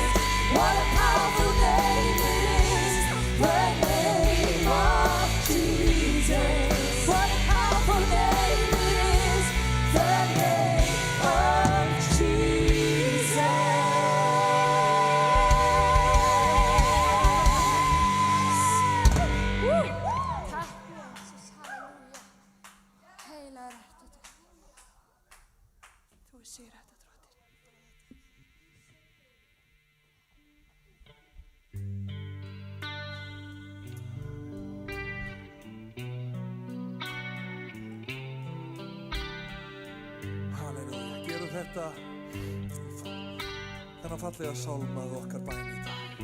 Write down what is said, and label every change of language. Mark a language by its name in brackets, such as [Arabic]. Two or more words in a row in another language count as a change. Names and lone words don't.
[English] What a powerful name it is, the name of Jesus. What a powerful name it is, the name of Jesus. Woo! [Icelandic] Takk Jesus, halleluja. Heilagur ertu þú. Þú sér þetta drottinn. Halleluja, gerum þetta þennan fallega sálmað okkar bæn í dag.